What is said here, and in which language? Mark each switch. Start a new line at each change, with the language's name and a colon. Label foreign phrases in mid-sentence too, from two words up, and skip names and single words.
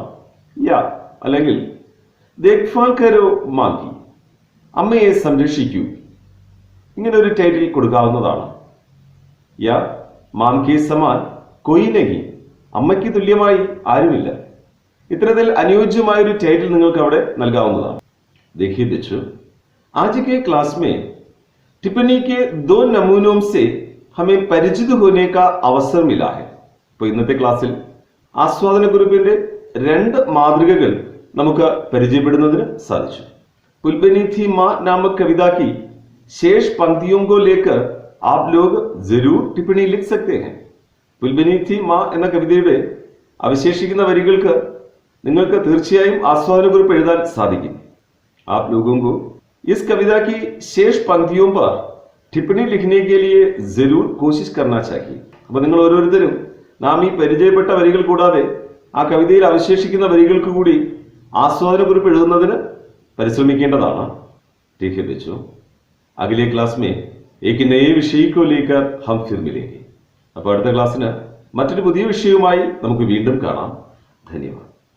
Malayalam: യാ അല്ലെങ്കിൽ
Hindi: देखभाल करो मांही,
Malayalam: അമ്മയെ സംരക്ഷിക്കൂ, ഇങ്ങനെ ഒരു ടൈറ്റിൽ കൊടുക്കാവുന്നതാണ്.
Hindi: या माँ के समान कोई नहीं,
Malayalam: അമ്മയ്ക്ക് തുല്യമായി ആരുമില്ല. ഇത്തരത്തിൽ അനുയോജ്യമായ ഒരു ടൈറ്റിൽ നിങ്ങൾക്ക് അവിടെ നൽകാവുന്നതാണ്.
Hindi: देखिए बच्चों, आज के क्लास में टिप्पणी के 2 नमूनों से हमें परिचित होने का अवसर मिला है.
Malayalam: ഇപ്പോൾ ഇന്നത്തെ ക്ലാസ്സിൽ ആസ്വാദന കുറിപ്പിന്റെ 2 മാതൃകകൾ നമുക്ക് പരിചയപ്പെടുന്നതിന് സാധിച്ചു.
Hindi: पुलबनी थी मां नामक कविता की शेष पंक्तियों को लेकर आप लोग जरूर टिप्पणी लिख सकते हैं.
Malayalam: പുൽബനി थी मां എന്ന കവിതയുടെ അവശേഷിക്കുന്ന വരികൾക്ക് നിങ്ങൾക്ക് തീർച്ചയായും ആസ്വാദന കുറിപ്പ് എഴുതാൻ സാധിക്കും.
Hindi: आप लोगों को इस कविता की शेष पंक्तियों पर टिप्पणी लिखने के लिए जरूर कोशिश करना चाहिए.
Malayalam: അപ്പോൾ നിങ്ങൾ ഓരോരുത്തരും നാം ഈ പരിചയപ്പെട്ട വരികൾ കൂടാതെ ആ കവിതയിൽ അവശേഷിക്കുന്ന വരികൾക്ക് കൂടി ആസ്വാദന കുറിപ്പ് എഴുതുന്നതിന് പരിശ്രമിക്കേണ്ടതാണ്.
Hindi: ठीक है बच्चों, अगले क्लास में एक नए विषय को लेकर हम फिर मिलेंगे.
Malayalam: അപ്പോൾ അടുത്ത ക്ലാസ്സിന് മറ്റൊരു പുതിയ വിഷയവുമായി നമുക്ക് വീണ്ടും കാണാം. ധന്യവാദം.